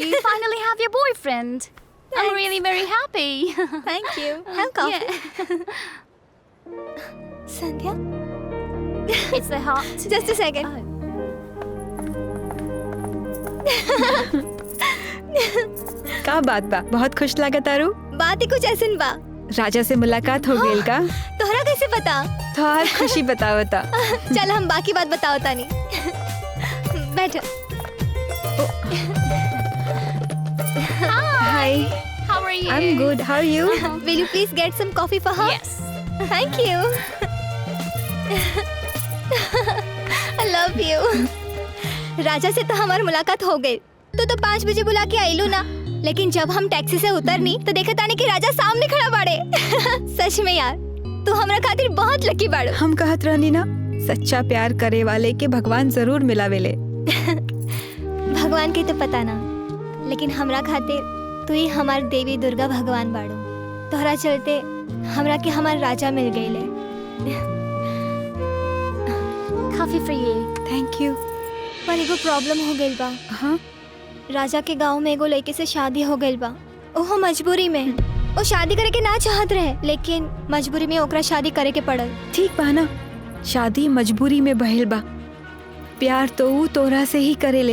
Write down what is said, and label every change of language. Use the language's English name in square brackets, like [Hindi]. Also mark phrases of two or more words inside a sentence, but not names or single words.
[English] finally have your boyfriend. I'm really very happy. Thank you. Have coffee. Sandhya? It's the hot. Just a second. Oh. [Bhojpuri] का बात बा? बहुत खुश लगा तारू। बात ही कुछ ऐसन बा। राजा से मुलाकात हो गई का? तोहरा कैसे पता? तोहार खुशी बतावता। चल हम बाकी बात बताओ तानी। बैठ। [English] Hi. How are you? I'm good. How are you? Will you please get some coffee for her? Yes. Thank you. I love you. [Bhojpuri] राजा से तो हमारी मुलाकात हो गई। तो 5 बजे बुला के आइलू ना। लेकिन जब हम टैक्सी से उतरनी तो देखा तानी कि राजा सामने खड़ा बाड़े। सच में यार, तू हमरा खातिर बहुत लकी बाड़ो। हम कहत रहनी ना, सच्चा प्यार करे वाले के भगवान जरूर मिलावेले। भगवान के तो पता ना, लेकिन हमरा खातिर तू ही हमार देवी दुर्गा भगवान बाड़ो। तोहरा चलते हमरा के हमार राजा मिल गईले। [English] Coffee for you. Thank you. [Bhojpuri] पर एगो प्रॉब्लम हो गइल बा। हाँ? राजा के गांव में एगो लड़के से शादी हो गइल बा। ओहो मजबूरी में। वो शादी करे के ना चाहत रहे, लेकिन मजबूरी में ओकरा शादी करे के पड़ल। ठीक बा ना, शादी मजबूरी में बहल बा। प्यार तो ऊ तोरा से ही करेले।